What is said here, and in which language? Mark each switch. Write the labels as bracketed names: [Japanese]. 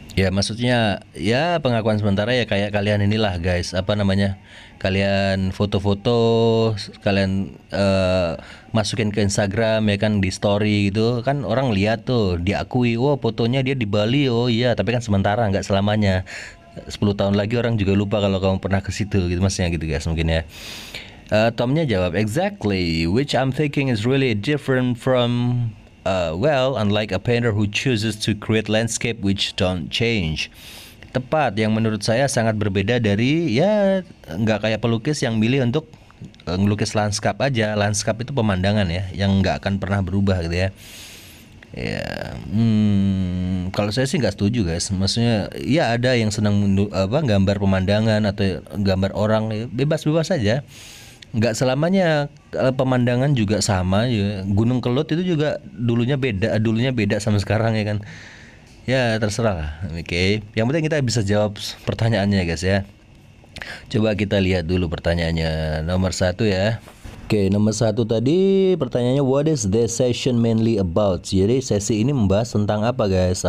[Indonesian] Ya maksudnya ya pengakuan sementara ya kayak kalian inilah guys, kalian foto-foto, kalian masukin ke Instagram ya kan, di story gitu kan, orang lihat tuh diakui, oh fotonya dia di Bali, oh iya, tapi kan sementara, nggak selamanya. 10 tahun lagi orang juga lupa kalau kamu pernah ke situ gitu, maksudnya gitu guys mungkin ya. Tomnya jawab, [English] exactly, which I'm thinking is really different from unlike a painter who chooses to create landscape which don't change. [Indonesian] Tepat, yang menurut saya sangat berbeda dari, ya nggak kayak pelukis yang milih untuk ngelukis lanskap aja. Lanskap itu pemandangan ya, yang nggak akan pernah berubah gitu ya. Ya, kalau saya sih nggak setuju guys. Maksudnya, ya ada yang senang gambar pemandangan atau gambar orang, ya, bebas-bebas saja. Nggak selamanya pemandangan juga sama ya. Gunung Kelut itu juga dulunya beda sama sekarang ya kan. Ya terserah lah. Oke. Yang penting kita bisa jawab pertanyaannya guys ya. Coba kita lihat dulu pertanyaannya. Nomor 1 ya. Oke, nomor 1 tadi pertanyaannya, [English] what is this session mainly about? [Indonesian] Jadi sesi ini membahas tentang apa guys?